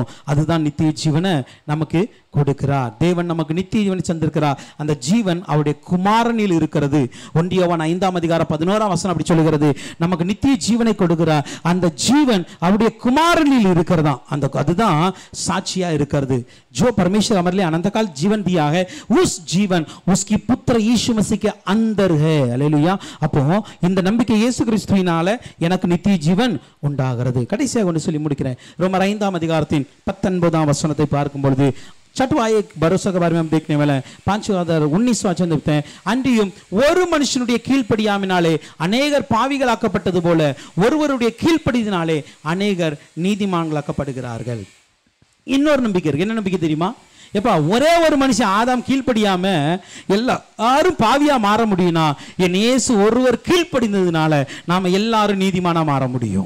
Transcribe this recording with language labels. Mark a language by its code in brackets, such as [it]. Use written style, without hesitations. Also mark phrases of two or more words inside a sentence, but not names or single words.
[ta] அதுதான் நித்திய ஜீவனை நமக்கு கொடுக்கிறார். தேவன் நமக்கு நித்திய ஜீவனை தந்திருக்கிறார். அந்த ஜீவன் அவருடைய குமாரனில் இருக்கிறது. 1 யோவான் 5:11 அப்படி சொல்லுகிறது, நமக்கு நித்திய ஜீவனை கொடுக்கிறார். அந்த ஜீவன் அவருடைய குமாரனில் இருக்கிறதா, அதுதான் சாட்சியா இருக்கிறது. [hi] जो परमेश्वर हमारे लिए अनंत काल जीवन दिया है, उस जीवन उसकी पुत्र यीशु मसीह के अंदर है. हालेलुया. [ta] அப்போ இந்த நம்பிக்கை இயேசு கிறிஸ்துவினால எனக்கு நித்திய ஜீவன் உண்டாகிறது. கடைசியாக ஒன்று சொல்லி முடிக்கிறேன். ரோமர் 5:19 பார்க்கும் பொழுது, [hi] छठवां एक भरोसा के बारे में हम देखने वाले हैं. 5:19 वचन देखते हैं, [ta] அன்றியும் ஒரு மனுஷனுடைய கீழ்ப்படியாமையினாலே அநேகர் பாவிகளாக்கப்பட்டது போல ஒருவருடைய கீழ்ப்படியினாலே அநேகர் நீதிமான்களாக்கப்படுகிறார்கள். இன்னொரு நம்பிக்கை இருக்கு. என்ன நம்பிக்கை தெரியுமா? எப்பா, ஒரே ஒரு மனுஷன் ஆதாம் கீழ்ப்படியாம எல்லாரும் பாவியா மாற முடியும்னா, என் இயேசு ஒருவர் கீழ்ப்படிந்ததுனால நாம எல்லாரும் நீதிமானா மாற முடியும்.